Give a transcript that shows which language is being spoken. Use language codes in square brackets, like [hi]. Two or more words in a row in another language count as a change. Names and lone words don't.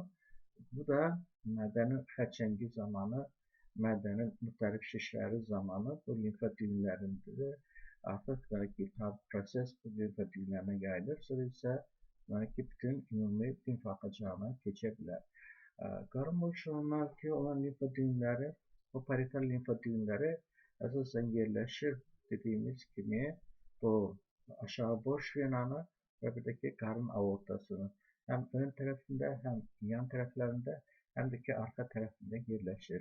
[az] Bu da mədənin xərçəngi zamanı, mədənin müxtəlif şişləri zamanı bu limfa düğümlərində artıq ki proses bu limfa düğümlərinə yayılır. [tr] Sonra isə yani ki bütün ümumi limfa akacağına geçebilir. Karın boşluğundaki olan limfa düğümleri, bu parietal limfa düğümleri esasen yerleşir dediğimiz gibi bu aşağı boş venanı ve buradaki karın aortasını hem ön tarafında hem yan taraflarında hem de ki arka tarafında yerleşir.